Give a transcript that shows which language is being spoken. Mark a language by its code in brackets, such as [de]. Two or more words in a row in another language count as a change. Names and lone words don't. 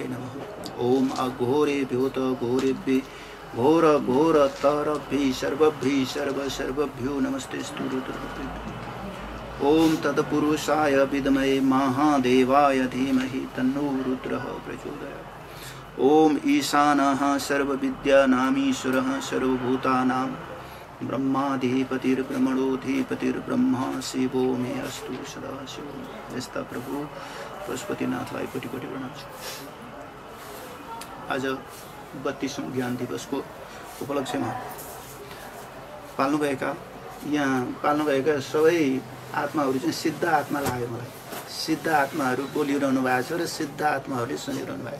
[sa] नमः ओम अघोरेभ्यो घोरेभ्य घोर घोर तरभ्य सर्वभ्यो नमस्तेस्तु रुद्रभ्यो ओम तत्पुरुषाय विद्महे महादेवाय धीमहि तन्नो रुद्रः प्रचोदयात् ओम ईशानः सर्वविद्यानामीश्वरः सर्वभूतानां ब्रह्माधिपतिर्ब्रह्मणोऽधिपतिर्ब्रह्मा शिवो मे अस्तु सदा शिव। [ne] यस्ता प्रभु पशुपतिनाथलाई कोटि कोटि प्रणाम छ। आज 32औं ज्ञान दिवसको उपलक्ष्यमा पाल्नुभएका सबै आत्माहरू चाहिँ सिद्ध आत्मा लाग्यो मलाई। सिद्ध आत्माहरू बोलिरहनु भएको छ र सिद्ध आत्माहरूले सुनिरहनु भएको छ।